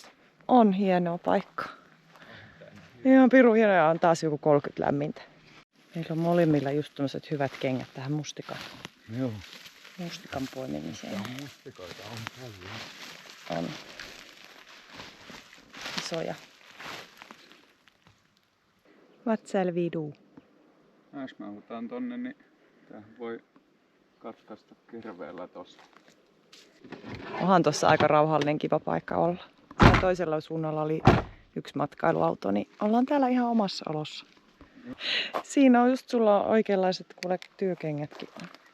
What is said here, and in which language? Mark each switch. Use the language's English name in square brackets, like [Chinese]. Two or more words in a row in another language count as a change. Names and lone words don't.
[Finnish] On hienoa paikka. Ihan pirun hienoa ja on taas joku 30 lämmintä. Meillä on molemmilla just tämmöiset hyvät kengät tähän mustikan poimimiseen. Mustikoita on paljon. On isoja. [English] What shall we do? [Finnish] Jos mä otan tonne, niin tähän voi katkaista kirveellä tossa. Onhan tossa aika rauhallinen kiva paikka olla. Ja toisella suunnalla oli yksi matkailuauto, niin ollaan täällä ihan omassa olossa. Siinä on just sulla oikeanlaiset kuule työkengätkin on.